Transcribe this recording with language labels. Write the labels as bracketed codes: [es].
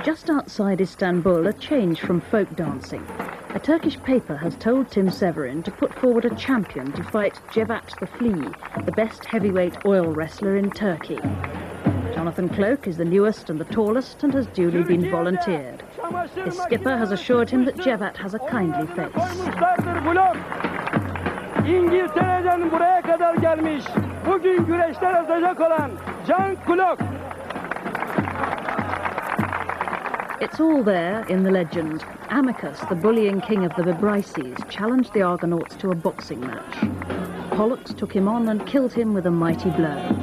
[en] Outside Istanbul, a change from folk dancing. A Turkish paper has told Tim Severin to put forward a champion to fight Cevat the Flea, the best heavyweight oil wrestler in Turkey. Jonathan Cloak is the newest and the tallest and has duly been volunteered. His skipper has assured him that Cevat has a kindly face. [tr] İngiltere'den buraya kadar gelmiş. bugün güreşten atacak olan Can Kulok. [en] It's all there in the legend. Amycus, the bullying king of the Bebryces, challenged the Argonauts to a boxing match. Pollux took him on and killed him with a mighty blow.